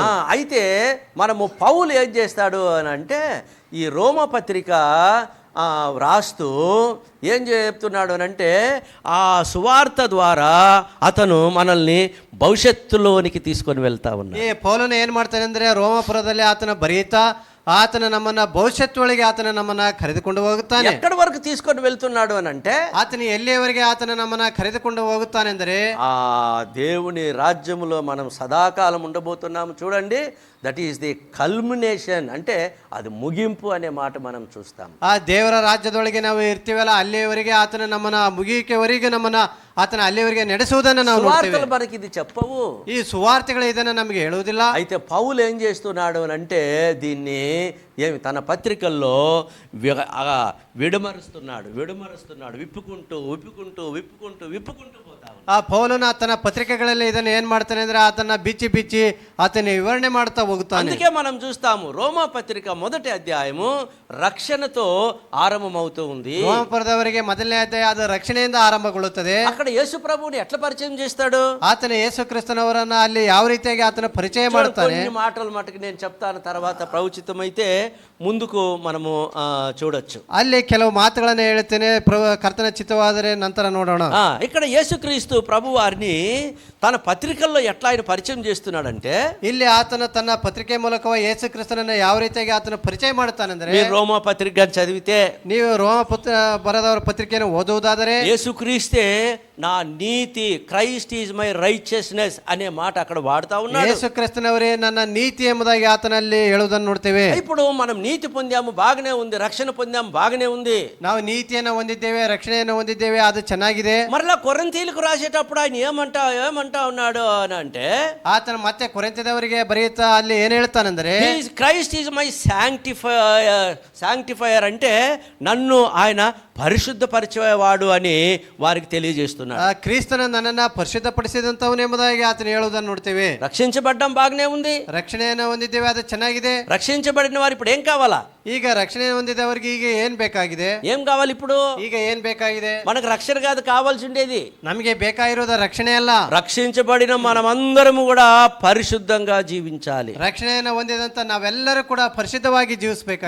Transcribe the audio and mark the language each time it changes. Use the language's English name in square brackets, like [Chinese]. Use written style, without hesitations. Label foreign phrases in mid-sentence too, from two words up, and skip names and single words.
[Telugu] అయితే మనము పౌలు ఏం చేస్తాడు అని అంటే, ఈ రోమ పత్రిక రాస్తూ ఏం చెప్తున్నాడు అని అంటే, ఆ సువార్త ద్వారా అతను మనల్ని భవిష్యత్తులోనికి తీసుకొని వెళ్తా ఉన్నాడు. [Kannada] ಈ ಪೌಲನು ಏನ್ ಮಾಡ್ತಾನೆ ಅಂದ್ರೆ, ರೋಮಪುರದಲ್ಲಿ ಆತನ ಬರೆಯುತ್ತಾ ಆತನ ನಮ್ಮನ್ನ ಭವಿಷ್ಯತ್ತೊಳಗೆ ಆತನ ನಮ್ಮನ್ನ ಕರೆದುಕೊಂಡು ಹೋಗುತ್ತಾನೆ. [Telugu] ఎక్కడి వరకు తీసుకొని వెళ్తున్నాడు అని అంటే, [Kannada] ಆತನ ಎಲ್ಲಿಯವರೆಗೆ ಆತನ ನಮ್ಮನ್ನ ಕರೆದುಕೊಂಡು ಹೋಗುತ್ತಾನೆ ಅಂದರೆ, [Telugu] ఆ దేవుని రాజ్యములో మనం సదాకాలం ఉండబోతున్నాము. చూడండి, [English] that is the culmination, [Telugu] అంటే అది ముగింపు అనే మాట మనం చూస్తాం. [Kannada] ಆ ದೇವರ ರಾಜ್ಯದೊಳಗೆ ನಾವು ಇರ್ತೀವಲ್ಲ, ಅಲ್ಲಿಯವರೆಗೆ ಆತನ ನಮ್ಮನ್ನ ಮುಗಿಯುವವರೆಗೆ ನಮ್ಮನ್ನ ಆತನ ಅಲ್ಲಿಯವರೆಗೆ ನಡೆಸುವುದನ್ನು ನಾವು ನೋಡ್ತೇವೆ. [Telugu] మనకి ఇది చెప్పవు, [Kannada] ಈ ಸುವಾರ್ತೆಗಳು ಇದನ್ನ ನಮಗೆ ಹೇಳುವುದಿಲ್ಲ. [Telugu] అయితే పౌలు ఏం చేస్తున్నాడు అని అంటే, దీన్ని ఏమి తన పత్రికల్లో విడమరుస్తున్నాడు, విప్పుకుంటూ పోతా. [Kannada] ಆ ಪೌಲನ ತನ್ನ ಪತ್ರಿಕೆಗಳಲ್ಲಿ ಇದನ್ನು ಏನ್ ಮಾಡ್ತಾನೆ ಅಂದ್ರೆ, ಆತನ ಬಿಚ್ಚಿ ಆತನ ವಿವರಣೆ ಮಾಡ್ತಾ ಹೋಗುತ್ತಾನೆ. [Telugu] అందుకే మనం చూస్తాము, రోమా పత్రిక మొదటి అధ్యాయము రక్షణతో ఆరంభమవుతూ ఉంది. [Kannada] ರೋಮಪುರದವರಿಗೆ ಮೊದಲನೇ ಅಧ್ಯಾಯ ಅದು ರಕ್ಷಣೆಯಿಂದ ಆರಂಭಗೊಳ್ಳುತ್ತದೆ. [Telugu] అక్కడ యేసు ప్రభువుని ఎట్లా పరిచయం చేస్తాడు? [Kannada] ಆತನ ಯೇಸು ಕ್ರಿಸ್ತನವರನ್ನ ಅಲ್ಲಿ ಯಾವ ರೀತಿಯಾಗಿ ಆತನ ಪರಿಚಯ ಮಾಡ್ತಾನೆ. [Telugu] కొన్ని మాటలు మటుకు నేను చెప్తాను, తర్వాత ప్రవచితమైతే ముందుకు మనము చూడొచ్చు. [Kannada] ಅಲ್ಲಿ ಕೆಲವು ಮಾತುಗಳನ್ನ ಹೇಳ್ತೇನೆ, ಕರ್ತನ ಚಿತ್ತವಾದರೆ ನಂತರ ನೋಡೋಣ. [Telugu] ఇక్కడ యేసుక్రీస్తు ప్రభు వారిని తన పత్రికల్లో ఎట్లా ఆయన పరిచయం చేస్తున్నాడంటే, [Kannada] ಇಲ್ಲಿ ಆತನ ತನ್ನ ಪತ್ರಿಕೆ ಮೂಲಕ ಯೇಸು ಕ್ರಿಸ್ತನನ್ನ ಯಾವ ರೀತಿಯಾಗಿ ಆತನ ಪರಿಚಯ ಮಾಡ್ತಾನೆಂದ್ರೆ, [Telugu] మీరు రోమా పత్రిక చదివితే [Kannada] ನೀವು ರೋಮ ಬರೆದವರ ಪತ್ರಿಕೆಯನ್ನು ಓದುವುದಾದರೆ [Telugu] యేసుక్రీస్తే నా నీతి, [English] Christ is my righteousness [Telugu] అనే మాట అక్కడ వాడుతా ఉన్నాడు. [Kannada] ಯೇಸು ಕ್ರಿಸ್ತನವರೇ ನನ್ನ ನೀತಿ ಎಂಬುದಾಗಿ ಆತನಲ್ಲಿ ಹೇಳುವುದನ್ನು ನೋಡ್ತೇವೆ. [Telugu] ఇప్పుడు మనం నీతి పొందాము, బాగానే ఉంది. రక్షణ పొందాము, బాగానే ఉంది. [Kannada] ನಾವು ನೀತಿಯನ್ನು ಹೊಂದಿದ್ದೇವೆ, రక్షಣೆಯನ್ನು ಹೊಂದಿದ್ದೇವೆ, ಅದು ಚೆನ್ನಾಗಿದೆ. [Telugu] మరలా కొరింథీయులకు రాసేటప్పుడు ఆయన ఏమంటా ఉన్నాడు అని అంటే, [Kannada] ಆತನ ಮತ್ತೆ ಕೊರಿಂಥದವರಿಗೆ ಬರೆಯುತ್ತಾ ಅಲ್ಲಿ ಏನ್ ಹೇಳ್ತಾನಂದ್ರೆ, [English] Christ is my sanctifier [Telugu] అంటే నన్ను ఆయన పరిశుద్ధపరిచేవాడు అని వారికి తెలియజేస్తున్నాడు. [Kannada] ಕ್ರಿಸ್ತನ ನನ್ನನ್ನ ಪರಿಶುದ್ಧಪಡಿಸಿದಂತವನು ಎಂಬುದಾಗಿ ಆತನ ಹೇಳುವುದನ್ನು ನೋಡ್ತೇವೆ. [Telugu] రక్షించబడ్డం బాగానే ఉంది, [Kannada] ರಕ್ಷಣೆಯನ್ನು ಹೊಂದಿದ್ದೇವೆ, ಅದು ಚೆನ್ನಾಗಿದೆ. [Telugu] రక్షించబడిన వారు ఇప్పుడు ఏం కావాలా? [Kannada] ಈಗ ರಕ್ಷಣೆ ಹೊಂದಿದವರಿಗೆ ಈಗ ಏನ್ ಬೇಕಾಗಿದೆ? [Telugu] ఏం కావాలి ఇప్పుడు? [Kannada] ಈಗ ಏನ್ ಬೇಕಾಗಿದೆ? [Telugu] మనకు రక్షణ కాదు కావాల్సి ఉండేది. [Kannada] ನಮಗೆ ಬೇಕಾಗಿರೋದು ರಕ್ಷಣೆ ಅಲ್ಲ. [Telugu] రక్షించబడిన మనమందరము కూడా పరిశుద్ధంగా జీవించాలి. [Kannada] ರಕ್ಷಣೆಯನ್ನು ಹೊಂದಿದಂತ ನಾವೆಲ್ಲರೂ ಕೂಡ ಪರಿಶುದ್ಧವಾಗಿ ಜೀವಿಸಬೇಕಾಗಿದೆ.